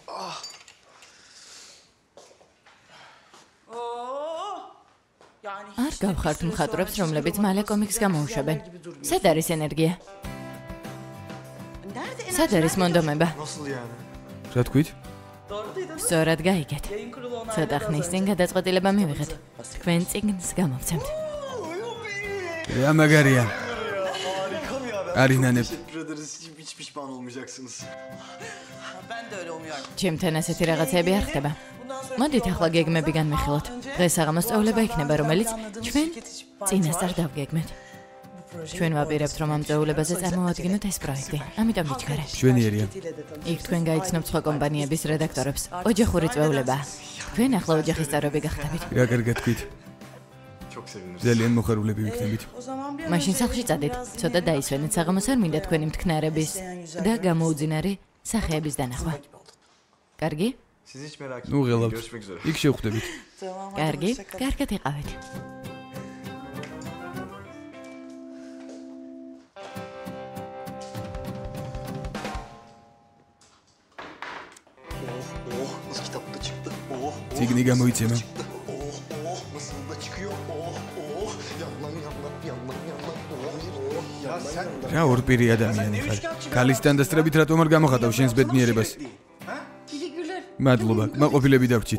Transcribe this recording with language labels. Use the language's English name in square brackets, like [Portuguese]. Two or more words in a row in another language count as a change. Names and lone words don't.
[Georgian] არ გავხართ მხატვრებს, რომლებიც მალე კომიქსს გამოუშვებენ. სად არის ენერგია? სად არის მონდომება? რა თქვით? სწორად გაიგეთ. ცოტა ხნის წინ გადაწყვეტილება მივიღეთ. თქვენ წიგნს გამოვცემთ. Ya magariya. Arinanem. [Turkish] Hiç pişman olmayacaksınız. Ben de öyle umuyorum. [Georgian] ჩემთან ასეთი რაღაცები არ ხდება. მოდით ახლა გეგმები განვიხილოთ. დღეს აღამოს სწავლება იქნება, რომელიც ჩვენ წინასწარ დავგეგმეთ. ჩვენ ვაპირებთ, რომ ამ სწავლებაზე წარმოვადგინოთ ეს პროექტი. ამიტომ ვიჩქარე. მშვენიერია. იქ თქვენ გაიცნობთ სხვა კომპანიების რედაქტორებს. ოჯახური სწავლებაა. თქვენ ახლა ოჯახის წევრები გახდებით. რა კარგად თქვით. ძალიან მოხარულები ვიქნებით. მაშინ სახლში წადით. ცოტა დაისვენეთ, საღამოს არ მინდა თქვენი მტკნარების და გამოუძინარი სახეების დანახვა. კარგი? ნუ ღელავთ. იქ შევხვდებით. კარგი, კარგად იყავით. [Turkish] Nasıl kitapta çıktı? [Georgian] Цигни გამოიცემა. რა ორპირი ადამიანი ხარ? ქალისთან დასწრებით რატომ არ გამოხატავ შენს ბედნიერებას? მადლობა, მაყოფილები დავრჩით.